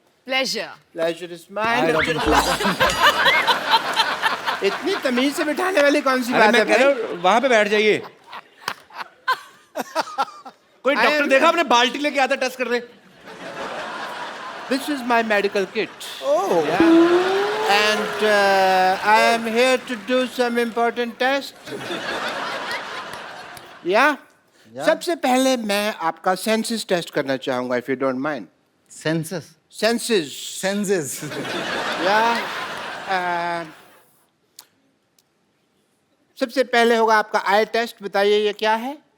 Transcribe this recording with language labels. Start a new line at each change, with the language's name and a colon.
English: Pleasure. Pleasure is mine.
Hindi: इतनी तमीज से बिठाने वाली कौन सी अरे बात मैं है कह रहा भाई? हूँ वहां पे बैठ जाइए। कोई डॉक्टर देखा आपने बाल्टी लेके आता टेस्ट कर रहे?
English: This is my medical kit. Oh. Yeah. And I am here to do some important tests. Yeah.
Hindi: सबसे पहले मैं आपका सेंसस टेस्ट करना चाहूंगा,
English: if you don't mind. Census? Senses senses.
Hindi: या सबसे पहले होगा आपका आई टेस्ट। बताइए ये क्या है?